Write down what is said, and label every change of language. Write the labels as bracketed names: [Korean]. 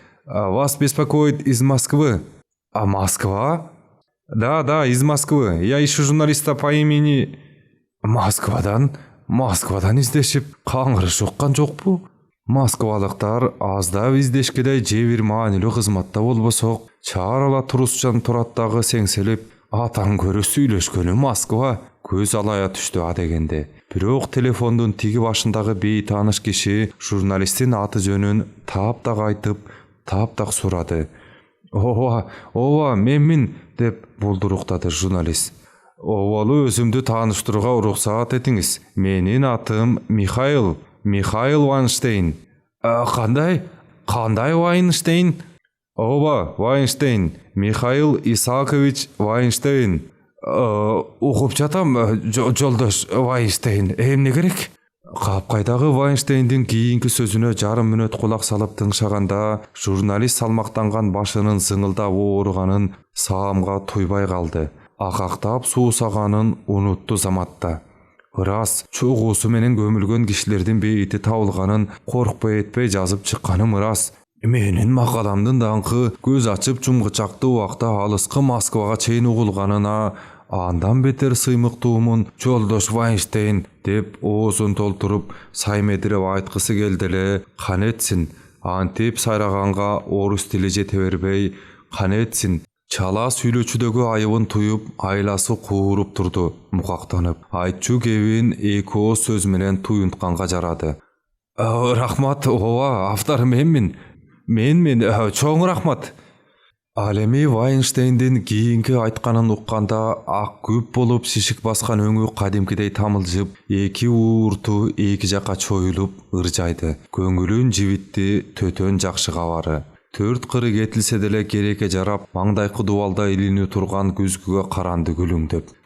[Russian] «Вас беспокоит из Москвы». «А Москва?» Да, из Москвы. Я ищу журналиста по имени...» [Kyrgyz] Москвадан издешип, каңырыш уккан жокпу? Москвалыктар аздап издешкедей же бир маанилүү кызматта болбосок, чаарала турусчан тураттагы сеңселип, атаң көрү сүйлөшкөнү Москва, көз алая түштү а дегенде. Бирок телефондун тиги башындагы бейтааныш киши журналисттин аты жөнүн таптак айтып, таптак сурады. «Ооба, менмин», деп болдуруктады журналист. «Оболу өзүмдү тааныштырууга уруксаат этиңиз. Менин атым Михаил Вайнштейн». Кандай Вайнштейн? «Ооба, Вайнштейн. Михаил Исаакович Вайнштейн». Угуп жатам, жолдош Вайнштейн. Эмне керек? Капкайдагы Вайнштейндин кийинки сөзүнө жарым мүнөт кулак салып тыңшаганда, журналист салмактанган башынын зыңылдап ооруганын саамга туйбай калды. Акактап суусаганын унутту заматта. Ырас чогуусу менен көмүлгөн кишилердин бейити табылганын коркпой этпей жазып чыкканым ырас. Менин макаламдын даңкы көз ачып жумгучакты убакта алыскы Москвага чейин угулганына андан бетер сыймыктуумун, жолдош Вайнштейн, деп оозун толтуруп саймедирип айткысы келди эле. Канетсин, антип сайраганга орус тили жете бербей, канетсин. Чала сүйлөчүдөгү айыбын туюп, айласы кууруп турду, мукактанып. Айтчу кебин эки ооз сөз менен туюнтканга жарады. «Рахмат, ооба, автор менмин. Чоң рахмат». Ал эми Вайнштейндин кийинки айтканын укканда ак күп болуп шишик баскан өңү кадимкидей тамылжып, эки уурту эки жакка чоюлуп ыржайды. Көңүлүн жибитти төтөн жакшы кабары. 4 кыры кетилсе деле керекке жарап, маңдайкы дубалда илинүү турган күзгүгө каранды күлүңдөп.